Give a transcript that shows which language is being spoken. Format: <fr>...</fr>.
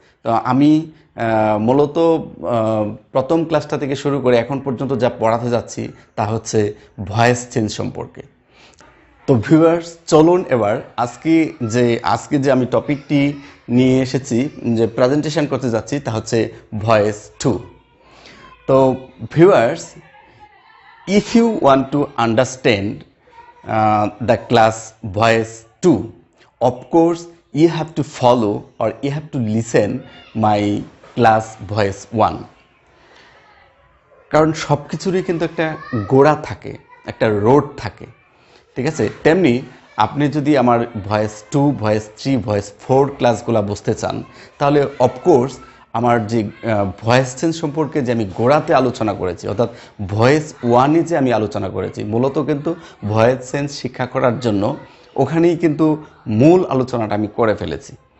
<bn>তো আমি মূলত প্রথম ক্লাসটা থেকে শুরু করে এখন পর্যন্ত যা পড়াতে যাচ্ছি তা হচ্ছে ভয়েস চেঞ্জ সম্পর্কে। তো ভিউয়ার্স, চলুন এবার আজকে যে আমি টপিকটি নিয়ে এসেছি, যে প্রেজেন্টেশন করতে যাচ্ছি, তা হচ্ছে ভয়েস 2।</bn> <en>তো viewers, if you want to understand the class voice 2, of course you have to follow or you have to listen my class voice 1।</en> <bn>কারণ সব কিছুরই কিন্তু একটা গোড়া থাকে, একটা রোড থাকে, ঠিক আছে? তেমনি আপনি যদি আমার ভয়েস 2, ভয়েস 3, ভয়েস 4 ক্লাসগুলো বুঝতে চান, তাহলে অফকোর্স আমার যে ভয়েস চেঞ্জ সম্পর্কে যে আমি গোড়াতে আলোচনা করেছি, অর্থাৎ ভয়েস 1-এ যে আমি আলোচনা করেছি, মূলত কিন্তু ভয়েস চেঞ্জ শিক্ষা করার জন্য ওখানেই কিন্তু মূল আলোচনাটা আমি করে ফেলেছি।</bn>